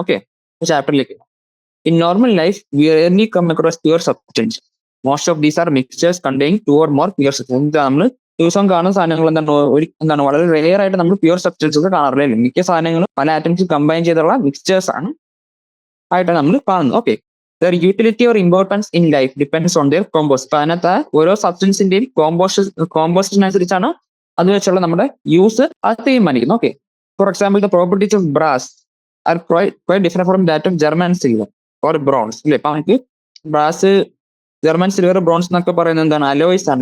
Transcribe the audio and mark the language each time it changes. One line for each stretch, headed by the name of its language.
English: Okay, ചാപ്റ്ററിലേക്ക്. In normal life we rarely come across pure substance. Most of these are mixtures containing 2 or more pure substance.
Malayalam: നമ്മൾ ദിവസം കാണുന്ന സാധനങ്ങൾ എന്താണ് വളരെ rare ആയിട്ട് നമ്മൾ പ്യുവർ സബ്സ്റ്റൻസസ് കാണാറില്ല. മിക്ക സാധനങ്ങളും പല ആറ്റംസ് കമ്പൈൻ ചെയ്തുള്ള മിക്സ്ചേഴ്സ് ആണ് ആയിട്ടാണ് നമ്മൾ കാണുന്നത്.
English: Okay, their utility or importance in life depends on their composition.
Malayalam: അതിനകത്ത് ഓരോ സബ്സ്റ്റൻസിന്റെയും കോമ്പോസിഷൻ അനുസരിച്ചാണ് അത് വെച്ചുള്ള നമ്മുടെ യൂസ് അത് തീരുമാനിക്കുന്നത്.
English: Okay, for example the properties of brass are quite different from that of German silver or bronze.
Malayalam: ഇല്ലേ, ഇപ്പൊ നമുക്ക് ബ്രാസ്, ജർമ്മൻ സിൽവർ, ബ്രോൺസ് എന്നൊക്കെ പറയുന്നത് എന്താണ്? അലോയ്സ് ആണ്.